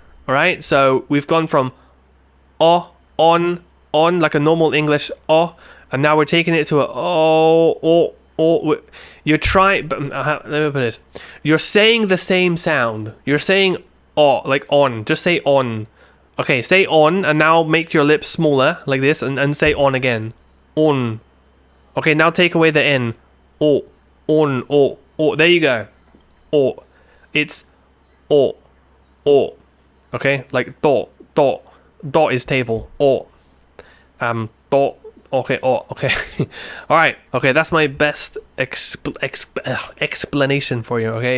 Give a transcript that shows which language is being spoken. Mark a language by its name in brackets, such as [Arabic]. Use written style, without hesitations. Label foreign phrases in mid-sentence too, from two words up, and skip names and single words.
[English] All right, so we've gone from o, on, like a normal English o, and now we're taking it to a o. You're trying, but let me put this. You're saying the same sound. You're saying o, like on. Just say on. Okay, say on, and now make your lips smaller, like this, and say on again. On. Okay, now take away the N. O. On. O. O. There you go. O. It's o. O. Okay, like do. Do. Do is table. O. Do. Okay, oh, okay. Alright, okay, that's my best explanation for you, okay?